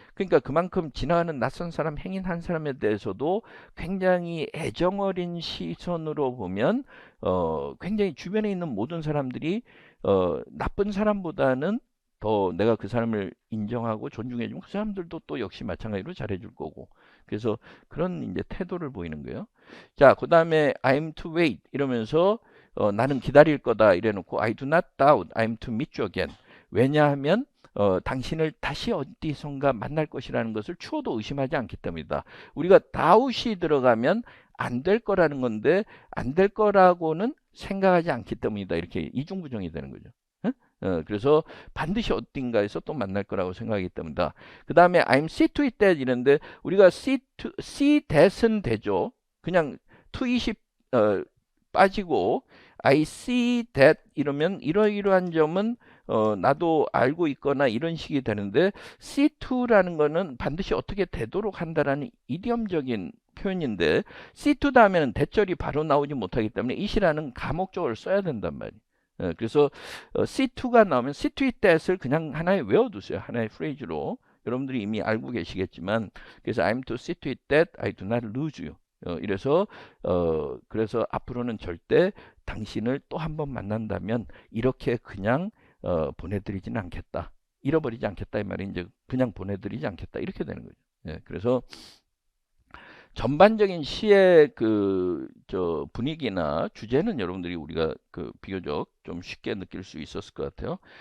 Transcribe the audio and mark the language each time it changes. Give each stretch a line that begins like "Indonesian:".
Korean: 그러니까 그만큼 지나가는 낯선 사람, 행인 한 사람에 대해서도 굉장히 애정 어린 시선으로 보면 굉장히 주변에 있는 모든 사람들이 나쁜 사람보다는 더 내가 그 사람을 인정하고 존중해주면 그 사람들도 또 역시 마찬가지로 잘해줄 거고 그래서 그런 이제 태도를 보이는 거예요. 자, 그 다음에
English: I'm to wait
Korean: 이러면서 나는 기다릴 거다 이래놓고
English: I do not doubt I'm to meet you again.
Korean: 왜냐하면 당신을 다시 어디선가 만날 것이라는 것을 추호도 의심하지 않기 때문이다. 우리가 doubt이 들어가면 안 될 거라는 건데 안 될 거라고는 생각하지 않기 때문이다. 이렇게 이중부정이 되는 거죠. 그래서 반드시 어딘가에서 또 만날 거라고 생각하기 때문이다. 그 다음에
English: I'm see to it that
Korean: 이런데 우리가
English: see that
Korean: 은 되죠. 그냥
English: to it
Korean: 이 빠지고
English: I see that
Korean: 이러면 이러이러한 점은 나도 알고 있거나 이런 식이 되는데
English: see to
Korean: 라는 거는 반드시 어떻게 되도록 한다라는 이디엄적인 표현인데 see to 다음에는 대절이 바로 나오지 못하기 때문에 it이라는 감목적어를 써야 된단 말이에요. 그래서 C2가 나오면 C2 that을 그냥 하나에 외워두세요. 하나의 프레이즈로. 여러분들이 이미 알고 계시겠지만, 그래서
English: I'm to see to it that I do not lose you.
Korean: 이래서 그래서 앞으로는 절대 당신을 또 한 번 만난다면 이렇게 그냥 보내드리지는 않겠다. 잃어버리지 않겠다 이 말이 이제 그냥 보내드리지 않겠다 이렇게 되는 거죠. 그래서 전반적인 시의 저 분위기나 주제는 여러분들이 우리가 비교적 좀 쉽게 느낄 수 있었을 것 같아요.